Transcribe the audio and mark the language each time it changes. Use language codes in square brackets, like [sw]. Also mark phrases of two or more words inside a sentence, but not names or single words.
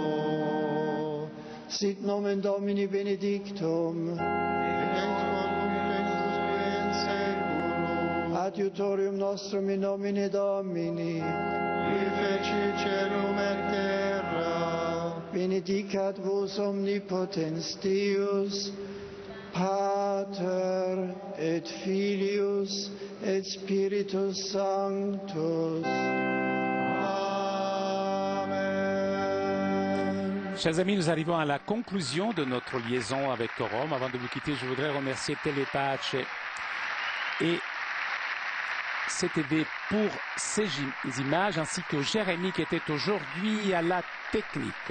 [la] Sit nomen Domini benedictum, adiutorium nostrum in nomine Domini, qui feci celum et terra, benedicat vos omnipotens Deus, Pater et Filius et Spiritus Sanctus. [fr] Chers amis, nous arrivons à la conclusion de notre liaison avec Rome. Avant de vous quitter, je voudrais remercier Telepace et CTV pour ces images, ainsi que Jérémy qui était aujourd'hui à la technique.